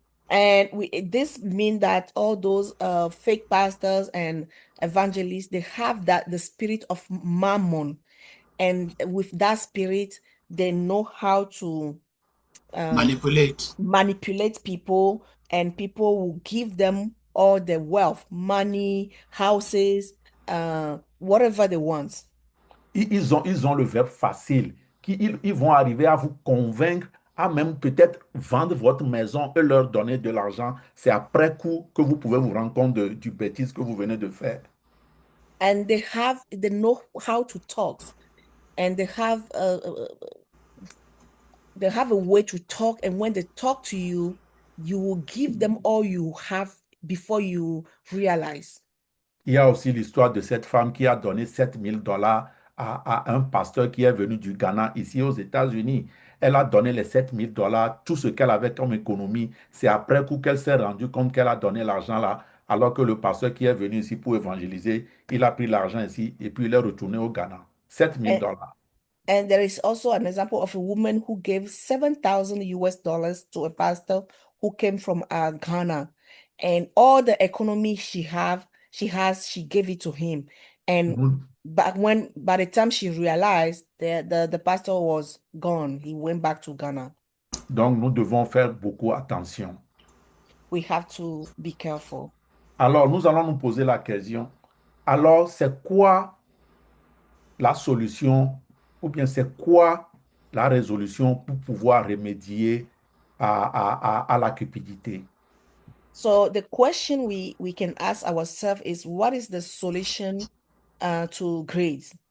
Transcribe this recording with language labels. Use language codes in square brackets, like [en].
[en] And this mean that all those fake pastors and evangelists, they have the spirit of mammon, and with that spirit, they know how to Manipulate. manipulate people, and people will give them all the wealth, money, houses, whatever they want. [fr] Ils ont le verbe facile, ils vont arriver à vous convaincre, à même peut-être vendre votre maison et leur donner de l'argent. C'est après coup que vous pouvez vous rendre compte du bêtise que vous venez de faire. [en] And they know how to talk, and they have a way to talk, and when they talk to you, you will give them all you have before you realize. [fr] Il y a aussi l'histoire de cette femme qui a donné $7 000 à un pasteur qui est venu du Ghana ici aux États-Unis. Elle a donné les $7 000, tout ce qu'elle avait comme économie. C'est après coup qu'elle s'est rendue compte qu'elle a donné l'argent là, alors que le pasteur qui est venu ici pour évangéliser, il a pris l'argent ici et puis il est retourné au Ghana. 7 000 $. [en] And there is also an example of a woman who gave 7,000 US dollars to a pastor who came from Ghana, and all the economy she gave it to him. And [fr] Nous, [en] by the time she realized the pastor was gone, he went back to Ghana. [fr] donc, nous devons faire beaucoup attention. [en] We have to be careful. [fr] Alors, nous allons nous poser la question. Alors, c'est quoi la solution ou bien c'est quoi la résolution pour pouvoir remédier à la cupidité? [en] So the question we can ask ourselves is, what is the solution to greed?